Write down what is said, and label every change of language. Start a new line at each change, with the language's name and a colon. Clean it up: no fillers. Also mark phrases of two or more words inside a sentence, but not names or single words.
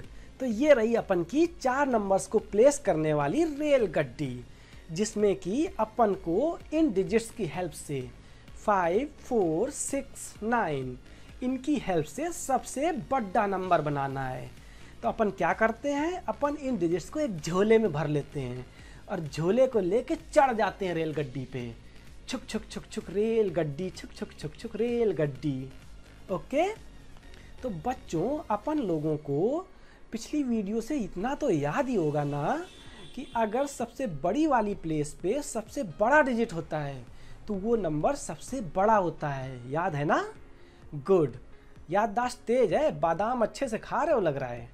Hindi: तो ये रही अपन की 4 नंबर्स को प्लेस करने वाली रेलगड्डी, जिसमें कि अपन को इन डिजिट्स की हेल्प से 5, 4, 6, 9 इनकी हेल्प से सबसे बड़ा नंबर बनाना है। तो अपन क्या करते हैं, अपन इन डिजिट्स को एक झोले में भर लेते हैं और झोले को लेके चढ़ जाते हैं रेलगड्डी पे। छुक छुक छुक छुक रेलगड्डी, छुक छुक छुक छुक रेलगड्डी। ओके। तो बच्चों, अपन लोगों को पिछली वीडियो से इतना तो याद ही होगा ना कि अगर सबसे बड़ी वाली प्लेस पे सबसे बड़ा डिजिट होता है तो वो नंबर सबसे बड़ा होता है। याद है ना? गुड, याददाश्त तेज है, बादाम अच्छे से खा रहे हो लग रहा है।